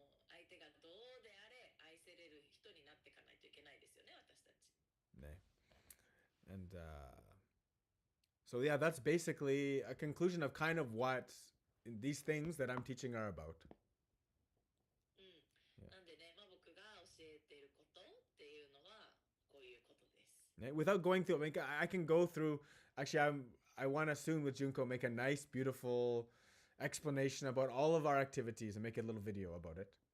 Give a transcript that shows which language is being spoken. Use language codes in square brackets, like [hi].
[ja] 相手がどうであれ愛せれる人になっていかないといけないですよね、私たち。 [en] And so yeah, that's basically a conclusion of kind of what these things that I'm teaching are about. [ja] なんでね、僕が教えていることっていうのはこういうことです。 [en] Without going through, I can go through. Actually, I want to soon with Junko make a nice, beautiful explanation about all of our activities and make a little video about it.